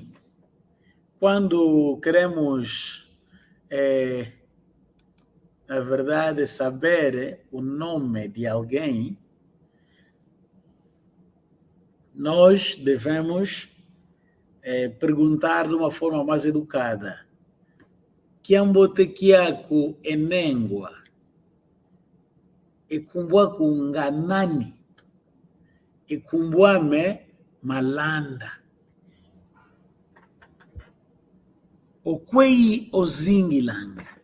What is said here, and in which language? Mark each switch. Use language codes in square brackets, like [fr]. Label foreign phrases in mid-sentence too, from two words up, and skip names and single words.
[pt] Quando queremos, na verdade, saber o nome de alguém, nós devemos perguntar de uma forma mais educada. [kmb] Kiambote kiako enengwa. Ekumbuaku nganani. Ekumbuame malanda. Okwei ozingilanga.